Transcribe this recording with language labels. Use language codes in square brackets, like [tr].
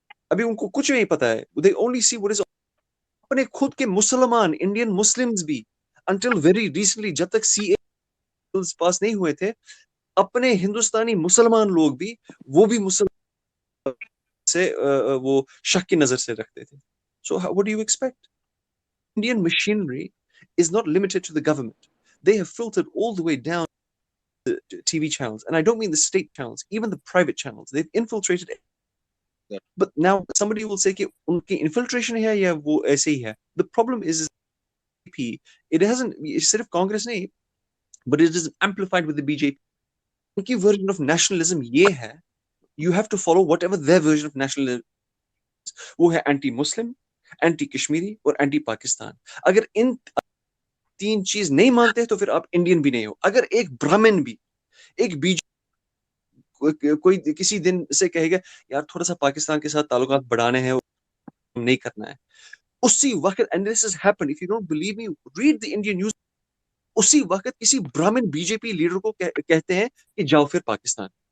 [ur] ابھی ان کو کچھ نہیں پتا ہے. [en] They only see what is [ur] اپنے خود کے مسلمان انڈین مسلمز بھی until very recently، جب تک CA پاس نہیں ہوئے تھے، اپنے ہندوستانی مسلمان لوگ بھی وہ بھی مسلمان سے وہ شک کی نظر سے رکھتے تھے. [en] So what do you expect? Indian machinery is not limited to the government. They have filtered all the way down to TV channels, and I don't mean the state channels, even the private channels. They've infiltrated. But now somebody will say [ur] کہ ان کی infiltration ہے یا وہ ایسے ہی ہے. [en] The problem is it hasn't [ur] صرف کانگریس نہیں، [en] but it is amplified with the BJP. [ur] ان کی [en] version of nationalism یہ ہے، you have to follow whatever their version of nationalism is. [ur] وہ ہے اینٹی مسلم، اینٹی کشمیری اور اینٹی پاکستان. اگر ان تین چیز نہیں مانتے تو پھر آپ انڈین بھی نہیں ہو. اگر ایک برہمن بھی ایک کوئی کسی دن سے کہے گا یار تھوڑا سا پاکستان کے ساتھ تعلقات بڑھانے ہیں، نہیں کرنا ہے، اسی وقت [en] and this has happened, if you don't believe me read the Indian news، [ur] اسی وقت کسی برہمن بی جے پی لیڈر کو کہتے ہیں کہ جاؤ پھر پاکستان.